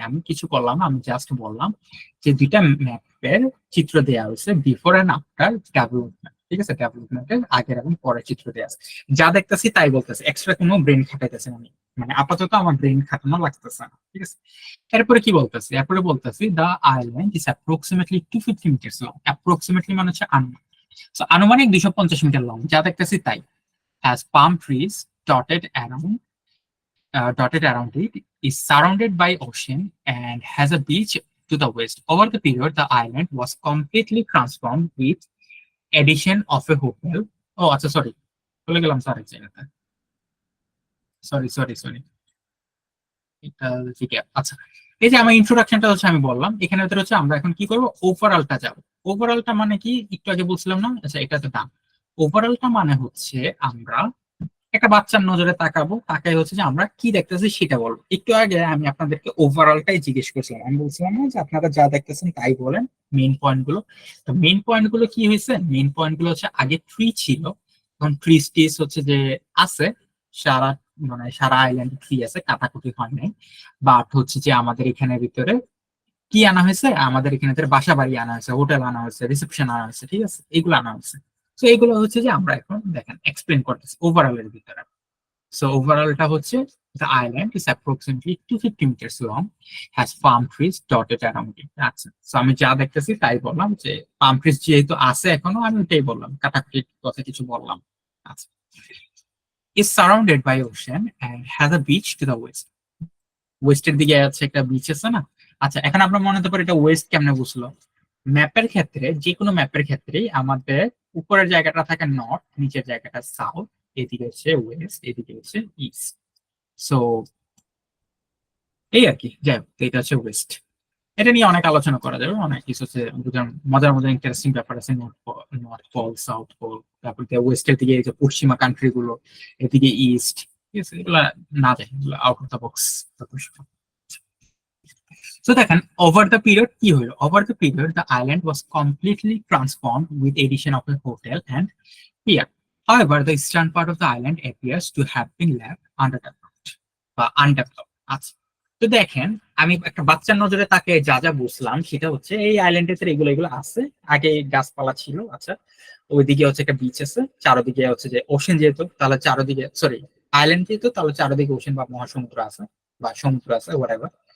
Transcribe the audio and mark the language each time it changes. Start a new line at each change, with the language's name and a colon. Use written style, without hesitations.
Bangla: আমি কিছু করলাম না, আমি জাস্ট বললাম যে দুইটা ম্যাপের চিত্র দেওয়া হয়েছে বিফোর এন্ড আফটার ডেভেলপমেন্ট, ঠিক আছে, ডেভেলপমেন্টের আগের এবং পরের চিত্র দেওয়া আছে। যা দেখতেছি তাই বলতেছে, এক্সট্রা কোনো ব্রেন খাটাইতেছে না আমি, মানে আপাতত আমার ব্রেন খাটানো লাগতেছে না, ঠিক আছে। এরপরে কি বলতেছি, এরপরে বলতেছি
English: The island is approximately 250 metre long.
Bangla: Approximately মানে হচ্ছে আনুমানিক। So, আনুমানিক 250 মিটার লং, যা দেখতেছি তাই।
English: Has palm trees dotted around dotted around it, is surrounded by ocean and has a beach to the west. Over the period, the island was completely transformed with addition of a hotel.
Bangla: Oh, আচ্ছা sorry, চলে গেলাম sir এক জায়গাতে। Sorry sorry sorry, এটা ঠিক আছে। আচ্ছা, এই যে আমার ইন্ট্রোডাকশনটা হচ্ছে আমি বললাম, এখানে ভিতরে হচ্ছে আমরা এখন কি করব, ওভারঅলটা যাব। ওভারঅলটা মানে কি, একটু আগে বলছিলাম না, আচ্ছা এটা তো দাম। ওভারঅলটা মানে হচ্ছে আমরা একটা বাচ্চার নজরে তাকাবো, তাকাই হচ্ছে যে আমরা কি দেখতেছি সেটা বলবো। একটু আগে আমি আপনাদেরকে ওভারঅলটাই জিজ্ঞেস করছিলাম, আমি বলছিলাম না যে আপনারা যা দেখতেছেন তাই বলেন, মেইন পয়েন্ট গুলো। তো মেইন পয়েন্ট গুলো কি হয়েছে, মেইন পয়েন্ট গুলো হচ্ছে আগে ট্রি ছিল, এখন ট্রিস টিস হচ্ছে যে আছে সারা, মানে সারা আইল্যান্ড ট্রি আছে, কাটাকুটি হয় নাই। বাট হচ্ছে যে আমাদের এখানের ভিতরে কি আনা হয়েছে, আমাদের এখানে বাসা বাড়ি আনা হয়েছে, হোটেল আনা হয়েছে, রিসেপশন আনা হয়েছে, ঠিক আছে, এগুলো আনা হয়েছে। তো এগুলো হচ্ছে যে আমরা এখন দেখেন এক্সপ্লেন করতেছি ওভারঅল এর ভিতরে। সো ওভারঅলটা হচ্ছে
English: the island is approximately 250 meters long, has palm trees dotted around it.
Bangla: আচ্ছা, সো আমি যা দেখতেছি তাই বললাম, যে পাম ট্রিজ যেহেতু আছে এখনো, আমি ওটাই বললাম, কাটাকুটির কথা কিছু বললাম।
English: আচ্ছা, is surrounded by ocean and has a beach to the west.
Bangla: ওয়েস্টের দিকে আছে একটা বিচ আছে না। আচ্ছা, এখন আমরা মনে হতে পারে এটা ওয়েস্ট কেমনে বুঝলো। ম্যাপের ক্ষেত্রে, যে কোনো ম্যাপের ক্ষেত্রেই আমাদের উপরের জায়গাটা থাকে নর্থ, নিচের জায়গাটা সাউথ, এদিকে হচ্ছে ওয়েস্ট, এদিকে হচ্ছে ইস্ট। সো এই আর কি, যাই হোক, এটা হচ্ছে ওয়েস্ট। এটা নিয়ে অনেক আলোচনা করা যাবে, অনেক কিছু হচ্ছে মজার মজার ইন্টারেস্টিং ব্যাপার আছে। নর্থ পোল, সাউথ পোল, তারপর ওয়েস্টের দিকে এই যে পশ্চিমা কান্ট্রি গুলো, এদিকে ইস্ট, ঠিক আছে, এগুলা না যায়, এগুলো out of the box.
English: So
Bangla: দেখেন,
English: over the period
Bangla: কি হলো,
English: over the period the island was completely transformed with addition of a hotel and pier. However, the eastern part of the island appears to have been left underdeveloped বা undeveloped.
Bangla: আচ্ছা, তো দেখেন, আমি একটা বাচ্চার নজরে তাকে যা যা বুঝলাম সেটা হচ্ছে এই আইল্যান্ডের এগুলো এগুলো আছে, আগে গাছপালা ছিল। আচ্ছা, ওইদিকে হচ্ছে একটা বিচ আছে, চারদিকে হচ্ছে যে ওশেন, যেহেতু তাহলে চারদিকে, সরি আইল্যান্ড যেহেতু তাহলে চারদিকে ওশেন বা মহাসমুদ্র আছে বা সমুদ্র আছে, হোয়াটএভার।